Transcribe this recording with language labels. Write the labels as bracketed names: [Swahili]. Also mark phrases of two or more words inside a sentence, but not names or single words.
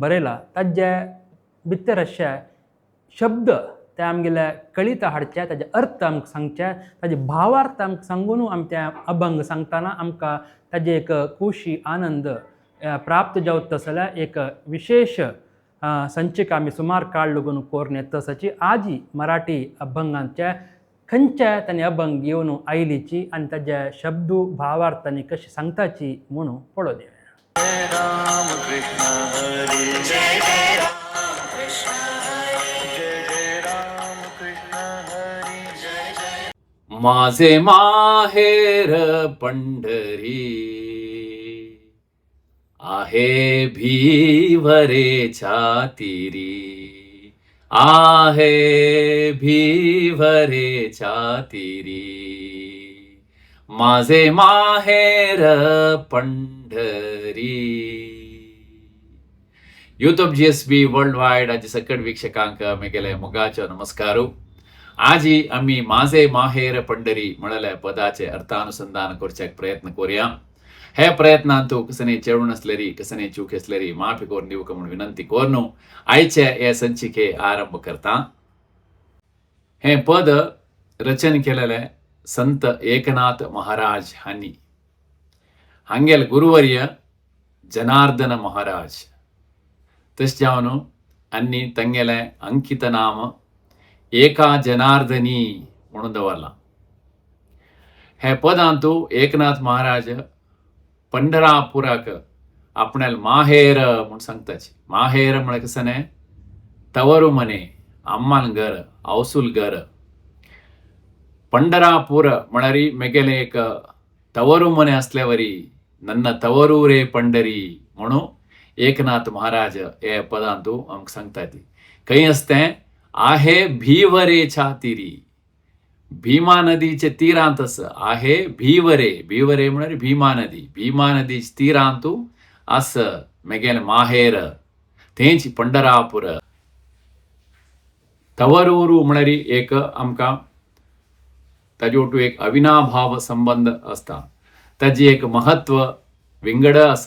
[Konkani] बरयला ताजे भितर अशे शब्द ते आमगेले कळीत हाडचे ताजे अर्थ आमकां सांगचे ताजे भावार्थ आमकां सांगून आमी ते अभंग सांगतना आमकां ताजे एक खुशी आनंद प्राप्त जावत तसल्या एक विशेष संचिका आमी सुमार काळ लागून कोरून येत तसाची आजी मराठी अभंगांचे खंयचे तांणी अभंग घेवन आयलीची आनी ताजे शब्द भावार्थ तांणी कशी सांगताची म्हणून पळोवन घेवया. [Marathi] जय राम कृष्ण हरी जय जय राम कृष्ण हरी जय जय राम कृष्ण हरी जय जय. माझे माहेर पंढरी आहे भीवरे छातिरी आहे भीवरे छातिरी माझे माहेर पंढरी. [Konkani] यूथ ऑफ GSB वर्ल्ड वायड आज सकट वीक्षकांक मेगेले मोगाचो नमस्कारू. आजी आम्ही माझे माहेर पंढरी म्हणल्या पदाचे अर्थानुसंधान करच्याक प्रयत्न करूया. हे प्रयत्नांतू कसने चेडून असलेली कसने चूक असलेली माफी करून दिवक म्हणून विनंती करून आयचे हे संचिके आरंभ करता. हे पद रचन केलेले संत एकनाथ महाराज हांनी. हांगेल गुरुवर्य जनार्दन महाराज तश जावन आनी तंगेले अंकित नाम एका जनार्दनी म्हणून दवरला. हे पदांतू एकनाथ महाराज पंढरापुराक आपणाल माहेर म्हणून सांगताची. माहेर म्हळ्यार कसने [Kannada] ತವರು ಮನೆ [Konkani] अम्मान घर अवसूल घर. पंढरापूर म्हळ्यार मेगेले एक [Kannada] ತವರು ಮನೆ [Konkani] असल्यावरी [Kannada] ನನ್ನ ತವರು [Konkani] रे पंढरी म्हणून एकनाथ महाराज हे पदांतू आमकां सांगता ती. खंय असते [Marathi] आहे भीवरे छातिरी. [Konkani] भीमा नदीचे तीरांत आहे भीवरे. भीवरे म्हळ्यार भीमा नदी. भीमा नदीचे तीरांतू आस मेगेल माहेर थंयच पंढरापूर. तवरूरू म्हळ्यार एक आमकां ताजे वटू एक अविनाभाव संबंध असता. ताजी एक महत्व विंगड आसा.